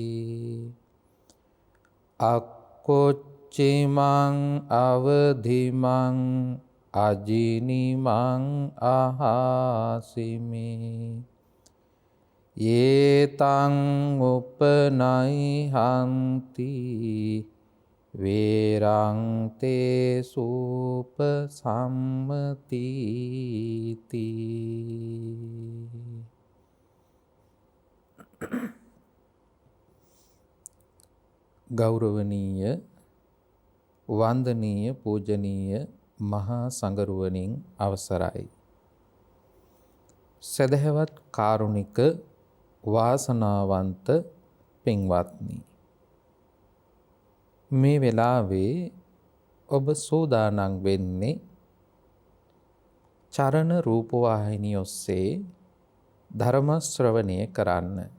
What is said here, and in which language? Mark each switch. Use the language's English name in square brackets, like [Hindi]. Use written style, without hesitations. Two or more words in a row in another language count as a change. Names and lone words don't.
[Pali] අක්කොච්චිමං අවදිමං අජිනිමං අහාසිමි. යේතං උපනයිහන්ති වේරං තේ සූප සම්මතිති. [Sinhala] ගෞරවනීය වන්දනීය පූජනීය මහා සංඝරුවනින් අවසරයි. සදහවත් කාරුණික වාසනාවන්ත පින්වත්නි, මේ වෙලාවේ ඔබ සූදානම් වෙන්නේ චරණ රූපවාහිනිය ඔස්සේ ධර්ම ශ්‍රවණය කරන්න.